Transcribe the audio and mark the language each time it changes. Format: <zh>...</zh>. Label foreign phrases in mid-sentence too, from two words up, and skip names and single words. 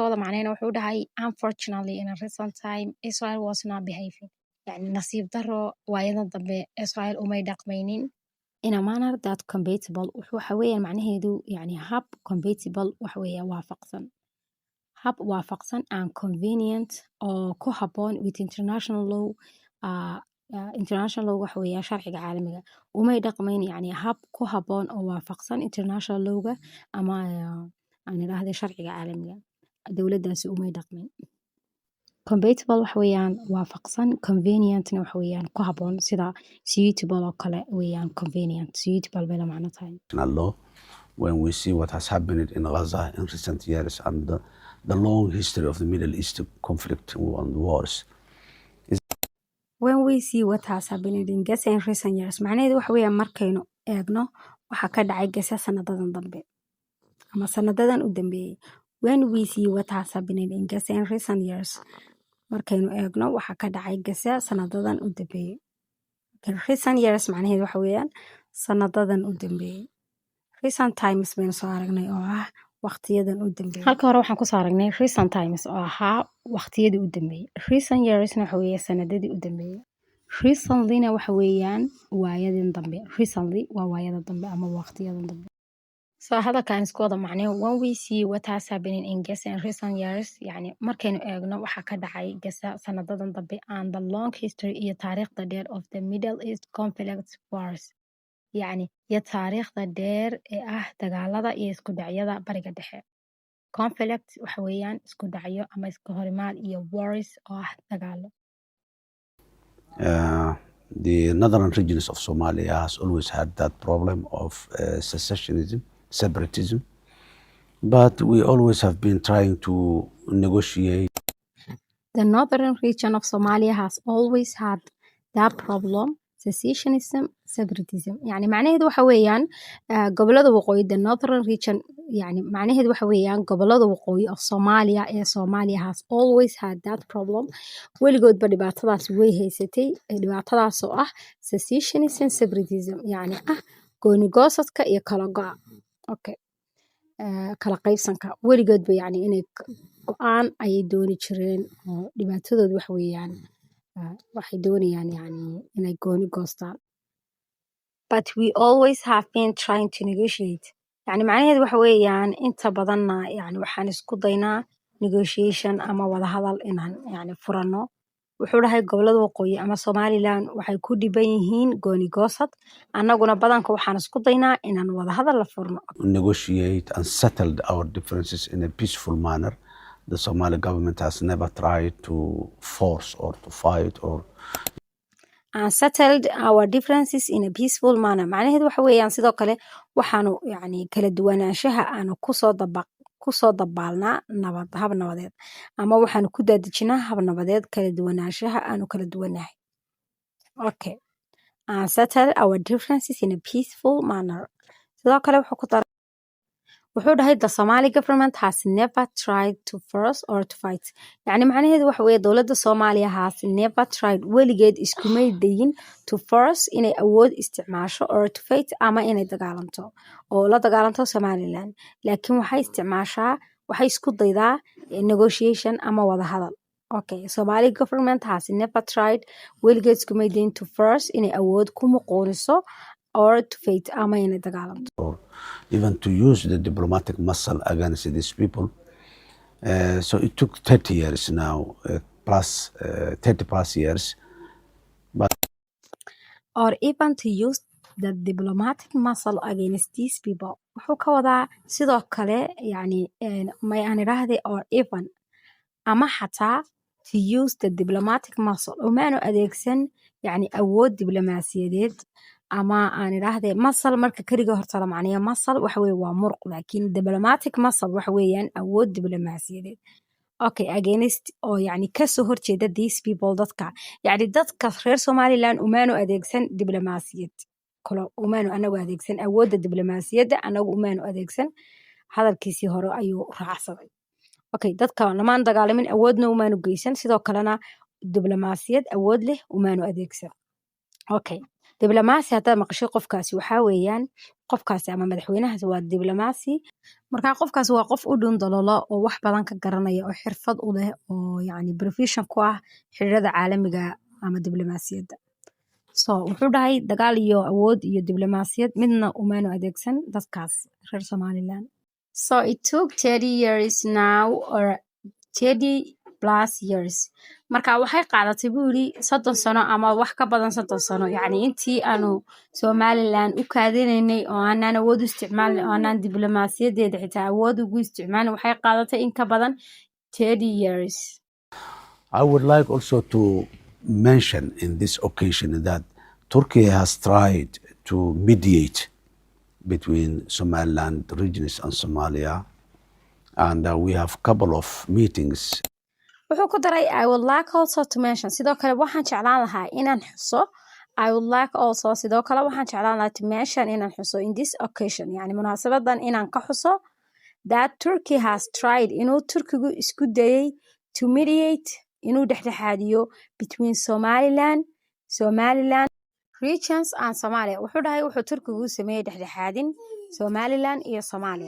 <so>wada macnayna wuxuu dhahay</so> <en>unfortunately in a recent time Israel was not behaving</en> <so>يعني nasiib daro waayadan dambe Israel umay dhaqmaynin in</so> <en>a manner that compatible</en> <so>waxa weeyaan macnaheedu yani hab compatible waxa weeye waafaqsan hab waafaqsan and convenient oo ku habboon</so> <en>with international law international law</en> <so>waxa weeye sharciga caalamiga umay dhaqmayn yani hab ku habboon oo waafaqsan international lawga ama aan idhaahday sharciga caalamiga dowladdaasi umay dhaqmayn compatible waxa weeyaan waafaqsan convenientna waxa weeyaan ku habboon sida suitable oo kale weeyaan</so> <en>convenient suitable</en> <so>bay la macno tahay</so> <en>law when we see what has happened in Gaza in recent years and the long history of the Middle East conflict and wars. When we see what has happened in Gaza in recent years</en> <so>macnaheedu waxa weeyaan markaynu eegno waxa ka dhacay Gaza sanadadan dambe ama sanadadan u dambeeyay</so> <en>when we see what has happened in Gaza in recent years</en> <so>markaynu eegno waxa ka dhacay Gaza sanadadan u dambeeyay</so> <en>recent years</en> <so>macnaheedu waxa weeyaan sanadadan u dambeeyay</so> <en>recent times</en> <so>baynu soo aragnay oo ah waqtiyadan u dambeeyay halka hore waxaan ku soo aragnay</so> <en>recent times</en> <so>oo ahaa waqtiyadii u dambeeyay</so> <en>recent yearsna</en> <so>waxa weeye sanadadii u dambeeyay recentlyna waxa weeyaan waayadan dambe recently waa waayada dambe ama waqtiyadan dambe so hadalkan isku wada macnaheedu</so> <en>when we see what has happened in Gaza in recent years</en> <so>yani markaynu eegno waxa ka dhacay Gaza sanadadan dambe</so> <en>and the long history</en> <so>iyo taariikhda dheer</so> <en>of the Middle East conflict wars</en> <so>يعني iyo taariikhda dheer ee ah dagaalada iyo isku dhacyada bariga dhexe conflict waxa weeyaan isku dhacyo ama isku horimaad iyo wars oo ah dagaalo</so> <en>The northern regions of Somalia has always had that problem of secessionism, separatism, but we always have been trying to negotiate. The northern region of Somalia has always had that problem secessionism separatism يعني</en> <so>معناheedu waxa weeyaan gobolada waqooyi</so> <en>the northern region يعني</en> <so>معناheedu waxa weeyaan gobolada waqooyi</so> <en>of Somalia</en> <so>ee Somalia</so> <en>has always had that problem</en> <so>weligoodba dhibaatadaas way haysatay dhibaatadaas oo ah</so> <en>secessionism separatism</en> <so>يعني ah gooni goosadka iyo kala go'a okay kala qaybsanka weligoodba yani inay go'aan ayay dooni jireen oo dhibaatadoodu waxa weeyaan waxay doonayaan yani inay gooni goostaan</so> <en>but we always have been trying to negotiate</en> <so>yani macnaheedu waxa weeyaan inta badanna yani waxaan isku daynaa negotiation ama wada hadal inaan yani furano wuxuu dhahay gobolada waqooyi ama Somaliland waxay ku dhiban yihiin gooni goosad annaguna badanka waxaan isku daynaa inaan wada hadal la furno</so> <en>negotiate and settled our differences in a peaceful manner. The Somali government has never tried to force or to fight or and settled our differences in a peaceful manner</en> <so>macnaheedu waxa weeyaan sidoo kale waxaanu yani kala duwanaanshaha aanu kusoo dabaalnaa hab nabadeed ama waxaanu ku daadejinaa hab nabadeed kala duwanaanshaha aanu kala duwanahay okay</so> <en>and settled our differences in a peaceful manner</en> <so>sidoo kale wuxuu dhahay</so> <en>the Somali government has never tried to force or to fight</en> <so>yani macnaheedu waxa weeye dowladda Soomaaliya</so> <en>has never tried</en> <so>weligeed iskumay dayin</so> <en>to force</en> <so>inay awood isticmaasho</so> <en>or to fight</en> <so>ama inay dagaalanto oo la dagaalanto Somaliland laakiin waxay isku daydaa negotiation ama wada hadal okay</so> <en>Somali government has never tried</en> <so>weligeed iskumay dayin</so> <en>to force</en> <so>inay awood ku muqooniso</so> <en>or to fight</en> <so>ama inay dagaalanto</so> <en>or even to use the diplomatic muscle against these people. So it took 30 years now, plus 30 plus years. But or even to use the diplomatic muscle against these people.</en> <so>wuxuu ka wadaa sidoo kale yani may aan idhaahday</so> <en>or even</en> <so>ama xataa</so> <en>to use the diplomatic muscle</en> <so>umaanu adeegsan yani awood diblomaasiyadeed ama aan idhaahday muscle marka kaliya horta la macnayo muscle waxa weeye waa muruq laakiin</so> <en>diplomatic muscle</en> <so>waxa weeyaan awood diblomaasiyadeed okay against oo yani kasoo horjeeda</so> <en>these people</en> <so>dadka yani dadka reer Somaliland umaanu adeegsan diblomaasiyad kalo umaanu anagu adeegsan awoodda diblomaasiyadda anagu umaanu adeegsan hadalkiisii hore ayuu raacsaday okay dadka lamaan dagaalamin awoodna umaanu geysan sidoo kalena diblomaasiyad awood leh umaanu adeegsan Okay. Diblomacy haddaad maqashay qofkaasi waxaa weeyaan qofkaasi ama madaxweynahaasi waa diblomacy. Marka qofkaasi waa qof u dhun dalolo oo wax badan ka garanaya oo xirfad u leh oo yacni profession ku ah xiriirada caalamiga ama diblomaasiyadda. So wuxuu dhahay dagaal iyo awood iyo diblomaasiyad midna umaanu adeegsan dadkaas reer Somaliland.</so> <en>So it took 30 years now or 30 plus years.</en> <so>Marka waxay qaadatay buu yiri 30 sano ama wax ka badan 30 sano yacni intii aanu Somaliland u kaadinaynay oo aanan awood u isticmaalnay oo aanan diblomaasiyadeeda xitaa awood ugu isticmaalnay waxay qaadatay in ka badan 30 years.</so> <en>I would like also to mention in this occasion that Turkey has tried to mediate between Somaliland regions and Somalia, and we have a couple of meetings.</en> <so>Wuxuu ku daray</so> <en>I would like also to mention</en> <so>sidoo kale waxaan jeclaan lahaa inaan xuso</so> <en>I would like also</en> <so>sidoo kale waxaan jeclaan lahaa</so> <en>to mention</en> <so>inaan xuso</so> <en>in this occasion</en> <so>yani munaasabadan inaan ka xuso</so> <en>that Turkey has tried</en> <so>inuu Turkigu isku dayay</so> <en>to mediate</en> <so>inuu dhexdhexaadiyo</so> <en>between Somaliland regions and Somalia.</en> <so>Wuxuu dhahay wuxuu Turkigu sameeyay dhexdhexaadin Somaliland iyo Somalia.</so>